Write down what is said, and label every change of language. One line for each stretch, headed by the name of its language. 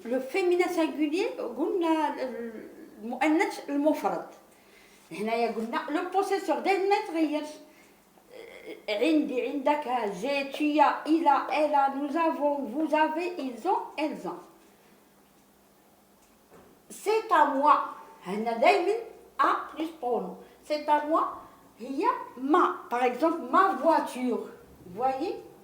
French: Le féminin singulier
Arabic: قلنا المؤنث المفرد. هنايا قلنا le possesseur دائما ما يتغيرش. عندي، عندك،
French: j'ai، tu as، il a، elle a، nous avons، vous avez، ils ont، elles ont. c'est à moi.
Arabic: هنا دائما
French: a plus pronom. c'est à moi. هي ma. Par exemple, ma voiture. Vous voyez?